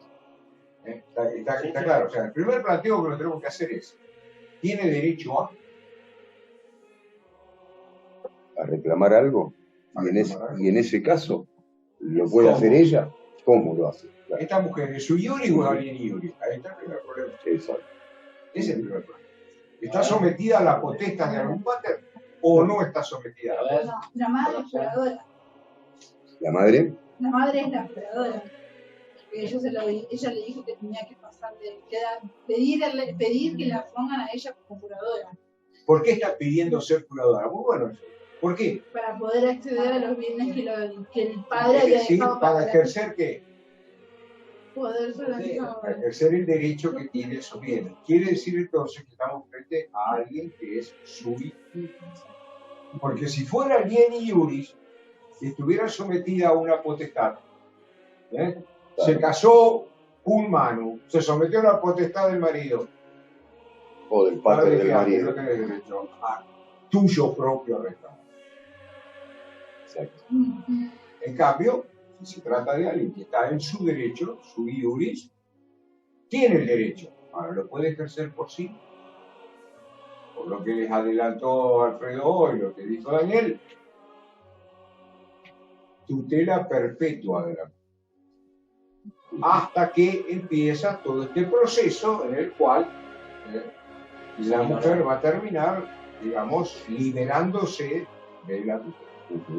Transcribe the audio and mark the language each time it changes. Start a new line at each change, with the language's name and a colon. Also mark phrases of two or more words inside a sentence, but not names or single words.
Spanish: Está claro. O sea, el primer planteo que nos tenemos que hacer es, ¿tiene derecho a reclamar algo? Y en ese caso, ¿lo puede hacer ella? ¿Cómo lo hace? Claro. ¿Esta mujer es
Latin: sui iuris
Spanish: o es
Latin: alieni iuris?
Spanish: Ahí está el primer problema. Exacto. Ese es el primer problema. ¿Está sometida a la potestad de algún pater o no está sometida? No, la madre es curadora. ¿La madre? La madre es la curadora. Ella le dijo que tenía que pasar pedir que la pongan a ella como curadora. ¿Por qué está pidiendo ser curadora? Muy bueno eso. ¿Por qué? Para poder acceder a los bienes que el padre había dejado para ejercer ¿qué? Poder Para ejercer el derecho que tiene su bien. Quiere decir entonces que estamos frente a alguien que es
Latin: sui iuris.
Spanish: Porque si fuera
Latin: alieni iuris,
Spanish: estuviera sometida a una potestad, se casó un manu, se sometió a la potestad del marido o del padre del marido, no tiene derecho a tuyo propio reclamo. Exacto. En cambio, si se trata de alguien que está en su derecho,
Latin: sui iuris,
Spanish: tiene el derecho. Ahora lo puede ejercer por sí. Por lo que les adelantó Alfredo hoy, lo que dijo Daniel, tutela perpetua de la hasta que empieza todo este proceso en el cual la mujer va a terminar, digamos, liberándose de la tutela.